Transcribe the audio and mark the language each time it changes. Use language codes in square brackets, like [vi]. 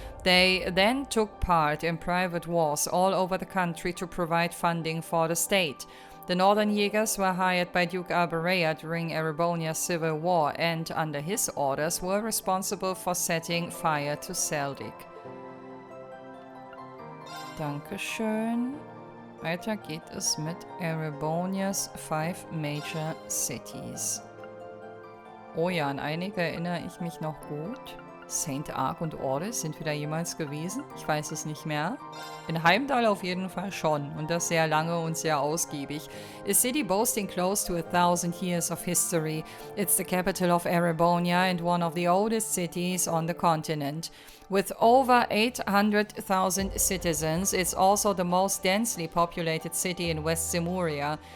[en] They then took part in private wars all over the country to provide funding for the state. The Northern Jägers were hired by Duke Albarea during Erebonia's civil war and, under his orders, were responsible for setting fire to Seldik. [de] Dankeschön. Weiter geht es mit Erebonias [en] 5 Major Cities. [de] Oh ja, an einige erinnere ich mich noch gut. St. Arc und Ordes sind wir da jemals gewesen? Ich weiß es nicht mehr. In Heimdall auf jeden Fall schon und das sehr lange und sehr ausgiebig. [en] A city boasting close to 1,000 years of history. It's the capital of Erebonia and one of the oldest cities on the continent. With over 800,000 citizens, it's also the most densely populated city in West Zemuria.